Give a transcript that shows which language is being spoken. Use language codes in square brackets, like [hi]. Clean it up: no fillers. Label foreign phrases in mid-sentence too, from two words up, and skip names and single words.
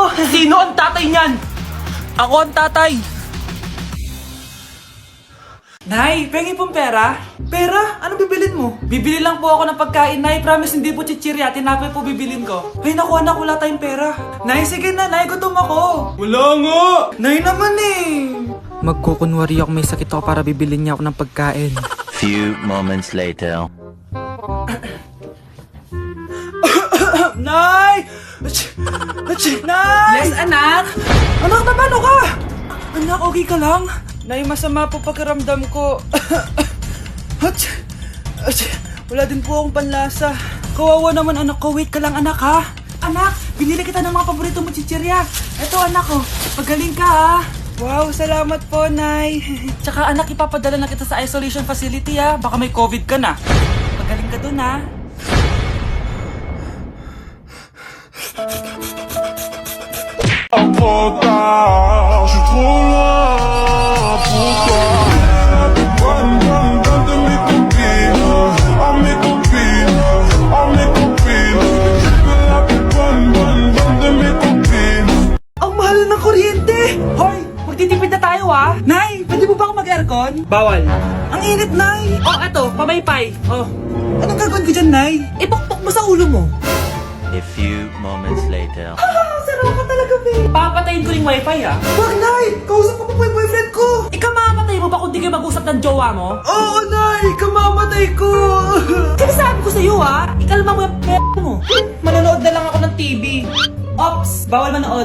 [tl] Sino ang tatay niyan? Ako ang tatay. Nay, pengi pong pera? Pera? Ano bibilin mo? Bibili lang po ako ng pagkain, Nay. Promise, hindi po chichirya. Tinapay po bibilin ko. Ay, naku, anak, wala tayong pera. Nay, sige na, Nay. Gutom ako. Wala nga! Nay naman eh. Magkukunwari ako may sakit ako para bibilin niya ako ng pagkain. [en] Few moments later. [tl] Nay! Nay! Yes, anak! Anak, paano ka? Anak, okay ka lang? Nay, masama po pakiramdam ko. Wala din po akong panlasa. Kawawa naman anak ko. Wait ka lang anak ha. Anak, binili kita ng mga paborito mo chichirya. Eto anak ko, pagaling ka ha. Wow, salamat po, Nay. Tsaka anak, ipapadala na kita sa isolation facility ha. Baka may COVID ka na. Pagaling ka dun ha. [fr] trop tard. Je suis trop loin pour toi. Bonne, bonne, bonne de mes copines. Oh mes copines, oh mes copines. Je veux la plus bonne, bonne, bonne de mes copines. [tl] Ang mahal ng kuryente! Hoy! Magtitipid na tayo ah! Nay! Pwede mo ba ako mag-aircon? Bawal. Ang init, Nay! Oh, eto, pamaypay. Oh. Anong gagawin ko dyan, Nay? Ipokpok mo sa ulo mo. [en] A few moments later. [tl] Sarap ka talaga, babe! Papatayin ko yung wifi ah. Wag, Nay! Kausap ko pa yung boyfriend ko! Ikaw mamamatay mo ba kung di kayo mag-usap ng jowa mo? Oo, Nay! Kamamatay ko! Sinasabi ko sa'yo ah, ikalma mo yung mo. Manonood na lang ako ng TV. Ops, bawal manood.